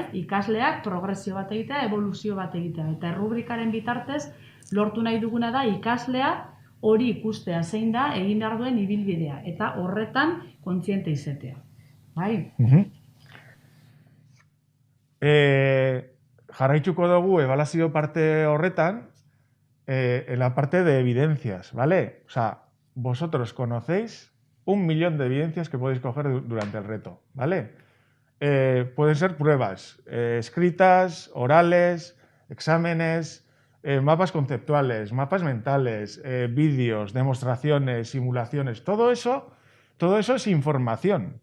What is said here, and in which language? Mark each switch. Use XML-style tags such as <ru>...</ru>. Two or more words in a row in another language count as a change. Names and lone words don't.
<eu>Ikasleak progresio bat egitea, evoluzio bat egitea. Eta errubrikaren bitartez lortu nahi duguna da ikaslea hori ikustea, zein da egin behar duen ibilbidea. Eta horretan kontziente izatea. Bai? Jarraituko dugu ebaluazio parte horretan</eu> <es>en la parte de evidencias, ¿vale? O sea, vosotros conocéis 1 millón de evidencias que podéis coger durante el reto, ¿vale? Pueden ser pruebas escritas, orales, exámenes, mapas conceptuales, mapas mentales, vídeos, demostraciones, simulaciones, todo eso es información.</es>